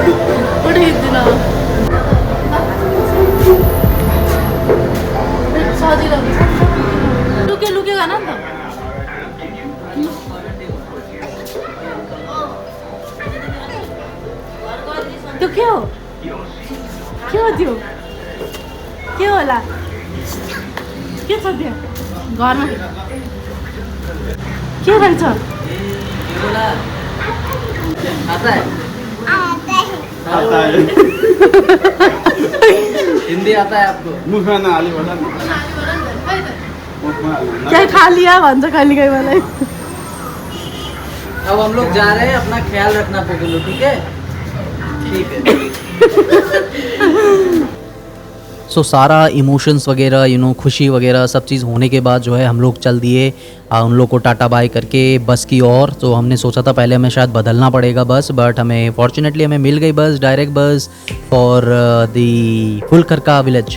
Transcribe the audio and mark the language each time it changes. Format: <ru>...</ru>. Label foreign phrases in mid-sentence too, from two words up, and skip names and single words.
<ne>सजिलो लुके खाना नि त त्यो के हो त्यो के होला के छ त्यो घरमा के रहेछ</ne> <hi>हिंदी आता है आपको?</hi> <ne>मुखमा नहाली होला नि मुखमा हाल्नु।</ne> <hi>क्या खा लिया</hi> <ne>भन्छ कहिले कहीँ मलाई</ne> <hi>अब हम लोग जा रहे हैं, अपना ख्याल रखना पोगलो, ठीक है? ठीक है। सो सारा इमोशंस वगैरह खुशी वगैरह सब चीज़ होने के बाद जो है हम लोग चल दिए उन लोग को टाटा बाय करके बस की ओर। तो हमने सोचा था पहले हमें शायद बदलना पड़ेगा बस, बट हमें फॉर्चुनेटली हमें मिल गई बस,</hi> <en>direct bus for the फुलकरका village।</en>